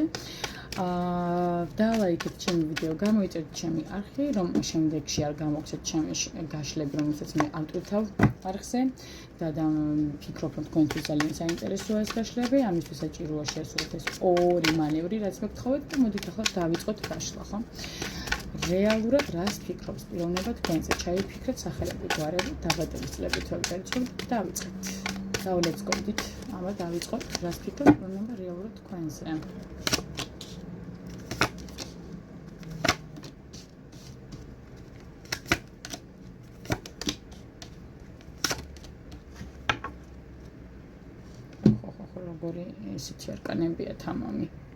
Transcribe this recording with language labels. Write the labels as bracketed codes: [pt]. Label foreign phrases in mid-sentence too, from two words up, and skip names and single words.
[ka] და ლაიქეთ ჩემი ვიდეო, გამოიწერეთ ჩემი არხი, რომ შემდეგში არ გამოგცეთ ჩემი გაშლები, რომელსაც მე ავტვირთავ არხზე და ფიქრობ, რომ თქვენთვის ძალიან საინტერესოა ეს გაშლები. ამისთვის საჭიროა შეასრულოთ ეს ორი მანევრი, რაც მოგთხოვეთ და მოდით ახლა დავიწყოთ გაშლა, ხო? რეალურად რას ფიქრობს პიროვნება თქვენზე, ჩაიფიქრეთ სახელები, გვარები, დაბადების წლები, თვალსაჩინო და დავიწყეთ. [en] let's go with it. [ka] აბა დავიწყოთ რას ფიქრობს პიროვნება რეალურად თქვენზე. როგორი ესეთი არკანებია თამამი.